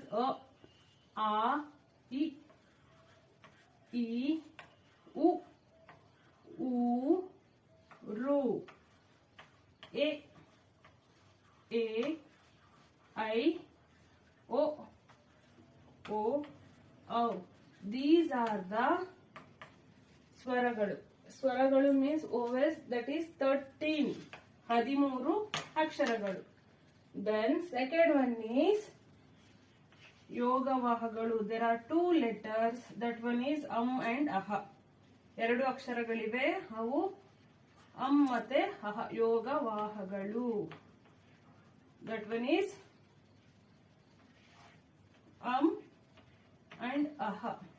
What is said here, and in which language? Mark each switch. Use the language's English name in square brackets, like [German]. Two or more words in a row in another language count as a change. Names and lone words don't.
[English] A, I, U, Ru, A, I, O, These are the ಸ್ವರಗಳು. ಸ್ವರಗಳು means vowels. That is 13 ಅಕ್ಷರಗಳು. Then second one is ಯೋಗವಾಹಗಳು. There are 2 letters. That one is and aha. [Kannada] 2 ಅಕ್ಷರಗಳಿವೆ. ಅವು ಮತ್ತೆ ಅಹ. ಯೋಗವಾಹಗಳು. [English] That one is and aha.